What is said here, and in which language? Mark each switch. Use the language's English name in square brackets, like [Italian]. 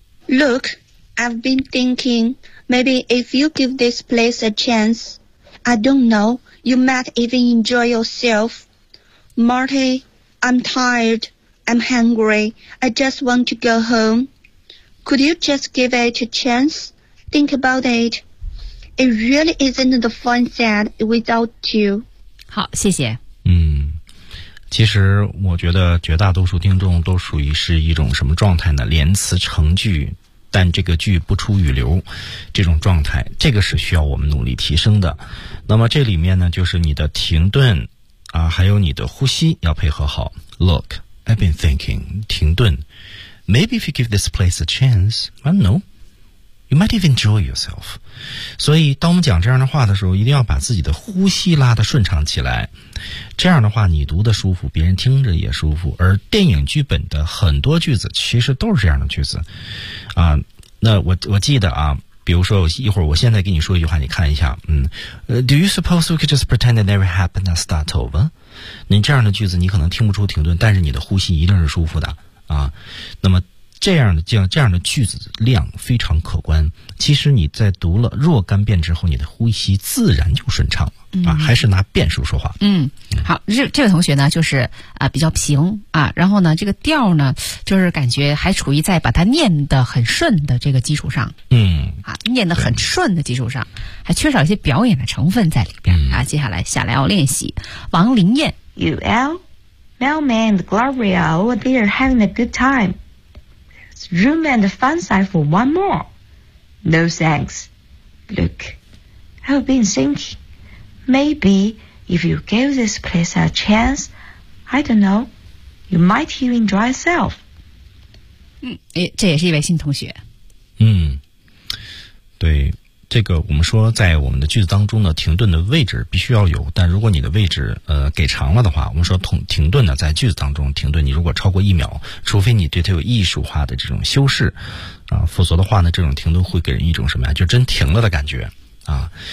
[English] Look, I've been thinking, maybe if you give this place a chance, I don't know, you might even enjoy yourself. Marty, I'm tired. I'm hungry. I just want to go home. Could you just give it a chance? Think about it. It really isn't the fun set without you. [Chinese] 好，谢谢。其实我觉得绝大多数听众都属于是一种什么状态呢？连词成句，但这个句不出语流，这种状态，这个是需要我们努力提升的。那么这里面呢，就是你的停顿啊，还有你的呼吸要配合好。 [English] Look. I've been thinking, [Chinese] 停顿。 [English] Maybe if you give this place a chance, I don't know, you might even enjoy yourself. [Chinese] 所以当我们讲这样的话的时候，一定要把自己的呼吸拉得顺畅起来。这样的话你读得舒服，别人听着也舒服。而电影剧本的很多句子其实都是这样的句子。那我记得啊，比如说一会儿我现在跟你说一句话，你看一下。 [English] Do you suppose we could just pretend it never happened and start over? [Chinese] 你这样的句子你可能听不出停顿，但是你的呼吸一定是舒服的啊。那么这样的句子量非常可观，其实你在读了若干遍之后，你的呼吸自然就顺畅了啊。还是拿变数说话。好，这位同学呢就是比较平啊，然后呢这个调呢就是感觉还处于在把它念得很顺的这个基础上，念得很顺的基础上，还缺少一些表演的成分在里边。接下来下来要练习王林燕。 UL [English] Melman and Gloria over there having a good time. There's room on the fun side for one more. No thanks. Look, I've been thinking. Maybe if you give this place a chance, I don't know, you might even enjoy yourself. [Chinese] 这也是一位新同学。对，这个我们说在我们的句子当中呢，停顿的位置必须要有，但如果你的位置给长了的话，我们说停顿呢，在句子当中停顿，你如果超过一秒，除非你对它有艺术化的这种修饰啊，否则的话呢，这种停顿会给人一种什么呀，就真停了的感觉啊。